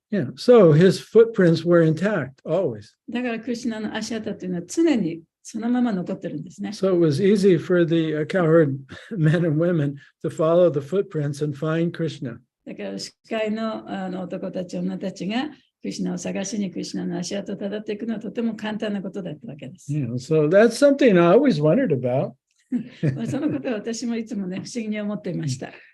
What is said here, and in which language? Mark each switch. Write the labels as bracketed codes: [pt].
[en] Yeah, so his footprints were intact always. [ja] だからクリシュナの足跡というのは常にそのまま残ってるんですね。 [en] So it was easy for the cowherd men and women to follow the footprints and find Krishna. [ja] だから牛飼いの男たち、女たちがクリシュナを探しにクリシュナの足跡をたどっていくのはとても簡単なことだったわけです。 [en] Yeah, so that's something I always wondered about. [ja] そのことは私もいつもね、不思議に思っていました。